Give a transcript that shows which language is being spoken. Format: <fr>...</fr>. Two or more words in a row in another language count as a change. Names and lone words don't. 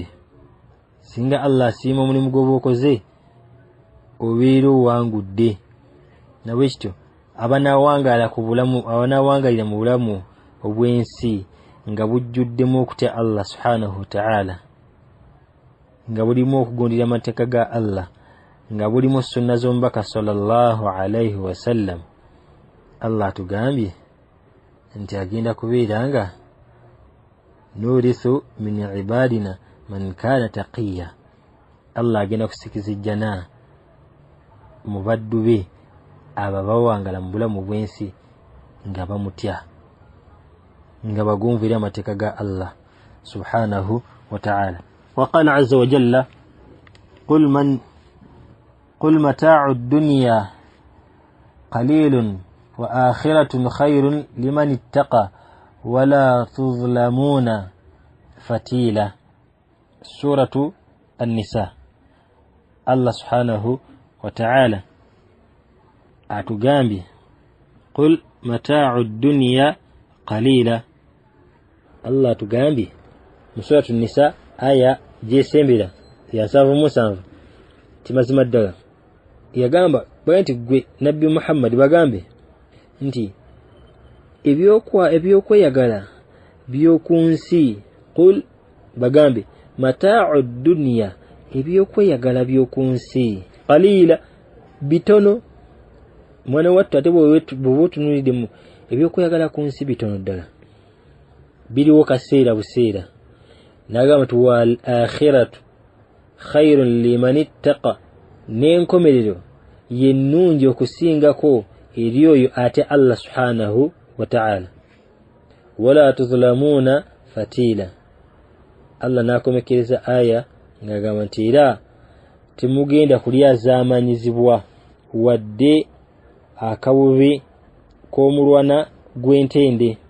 <lg>Singa Allah asiima omulimu gw'oba okoze, obeera owangudde. Nawe kityo abanaawangalira mu bulamu obw'ensi nga bujjuddemu okutya Allah</lg> <ar>سبحانه وتعالى,</ar> <lg>nga bulimu okugondera amateeka ga Allah, nga bulimu sunna z'omubaka</lg> <ar>صلى الله عليه وسلم.</ar> <lg>Allah atugambye nti agenda kubeera nga</lg> <ar>نورث من عبادنا من كان تقيا.</ar> <lg>Allah agenda kusikiza ejjana mu baddu be abo bawangala mu bulamu bw'ensi nga bamutya, nga bagonvera amateeka ga Allah</lg> <ar>سبحانه وتعالى. وقال عز وجل قل متاع الدنيا قليل والآخرة خير لمن اتقى ولا تظلمون فتيلا. Suratu An-Nisa.</ar> <lg>Allah</lg> <ar>سبحانه وتعالى</ar> <lg>atugambye</lg> <ar>قل متاع الدنيا قليلا.</ar> <lg>Allah atugambye mu suratu An-Nisa aya gyesembera ya 7 timazima ddala yagamba bwanti gwe Nabbi Muhammad bagambe nti ebyokweyagala by'okunsi, qul bagambe</lg> <ar>متاع الدنيا,</ar> <lg>ebyokweyagala by'okunsi, qalila bitono. Mwana wattu ate bw'oba otunuliddemu ebyokweyagala ku nsi bitono ddala, biriwo kaseera buseera. N'agamba nti</lg> <ar>والآخرة خير لمن اتقى,</ar> <lg>n'enkomerero yennungi okusingako eri oyo ate Allah</lg> <ar>سبحانه وتعالى. ولا تظلمون فتيلا.</ar> <lg>Allah n'akomekereza aya ng'agamba nti era temugenda kulyazaamanyizibwa wadde akabubi k'omulwana gw'entende.</lg>